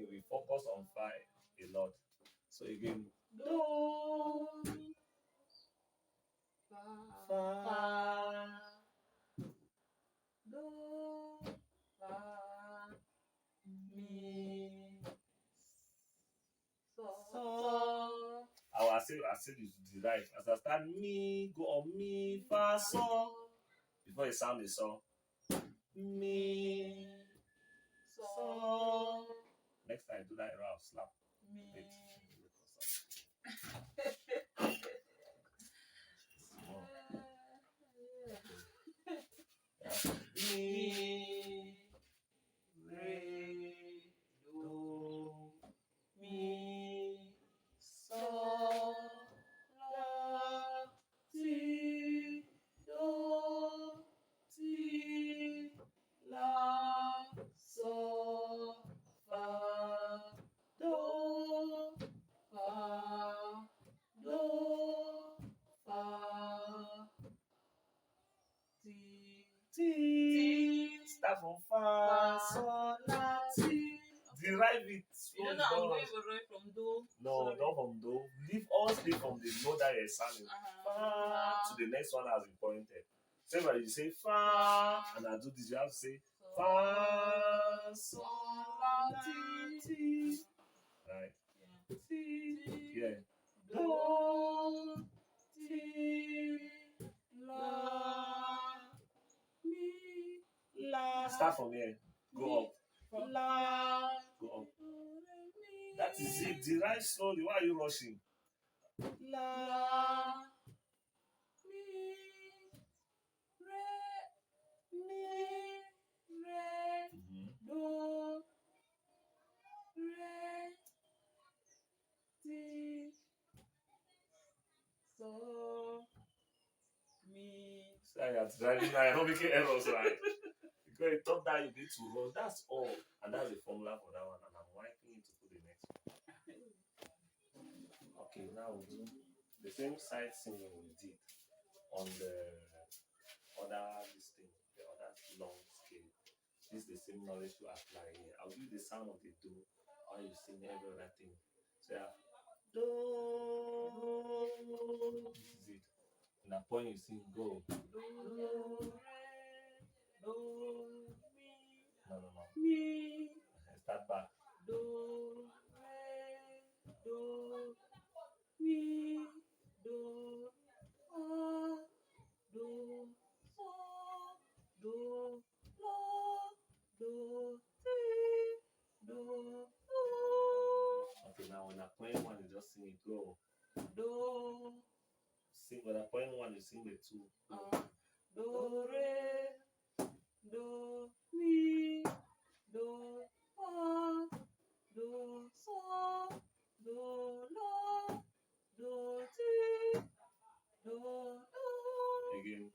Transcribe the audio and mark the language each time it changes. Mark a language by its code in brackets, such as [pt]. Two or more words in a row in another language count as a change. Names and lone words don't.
[en] We focus on fa a lot. So again, do, fa, do, fa, mi, so. I say the right. As I start mi, go on mi, fa, so. Before you sound the so. Mi, so. Next time do that, I'll slap. Mi. Mi, re, do, mi, so, la, ti, do, ti, la, so, fa, do, fa, do, fa, ti. Start from fa, so, la, ti. Derive it. You don't know I'm going right from do. No, not from do. Always leave from the note that you're sounding. Fa to the next one as you pointed. Same as you say fa, and I do this, you have to say fa, so, la, ti. Right. Ti. Yeah. Do, ti, la, mi, la. Start from here. Go up. La. Go up. That is it. Derive slowly. Why are you rushing? La. Mi. Re. Mi. Re. Do. Re. Ti. So. Mi. Sorry, I'm driving now. I'm not making errors, right? Because you thought that you need to rush. That's all. And that's the formula for that one. And I'm wiping it to put the next one. Okay, now we'll do the same side singing we did on the other this thing, the other long scale. This is the same knowledge to apply here. I'll give you the sound of the do while you sing every other thing. So yeah, do. This is it. That point you sing, go. Do, re, do, mi, No. mi, Start back. do, re, do, mi, do, fa, do, sol, do, la, do, si, do, Okay, now when I point one, you just sing it, go. do, Sing when I point one, you sing the two. do, re, do, mi, do, fa, do, sol, do, la, do, si, do, Again.